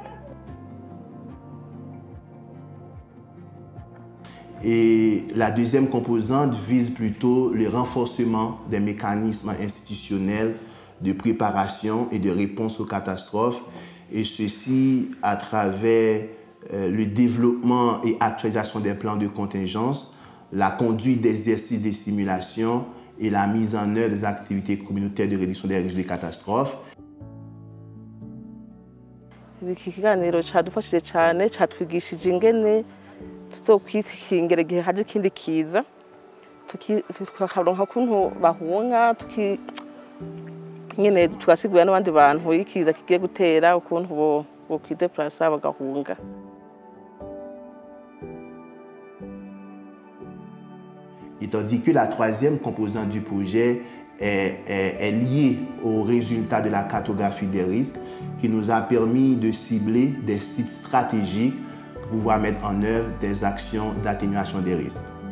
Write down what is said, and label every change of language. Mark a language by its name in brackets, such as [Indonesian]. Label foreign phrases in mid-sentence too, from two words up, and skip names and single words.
[French] Et la deuxième composante vise plutôt le renforcement des mécanismes institutionnels de préparation et de réponse aux catastrophes, et ceci à travers le développement et actualisation des plans de contingence, la conduite d'exercices de simulation et la mise en œuvre des activités communautaires de réduction des risques de catastrophes. [Rundi] Iki kiganiro cadufashije cyane, catwigishije ingene tuzokwikingira igihe haje ikindi kiza, tukaronka ukuntu bahunga, nyene tugasigurira n'abandi bantu ikiza kigiye gutera ukuntu bokwideplasa bagahunga. [French] Et tandis que la troisième composante du projet est liée aux résultats de la cartographie des risques, qui nous a permis de cibler des sites stratégiques pour pouvoir mettre en œuvre des actions d'atténuation des risques.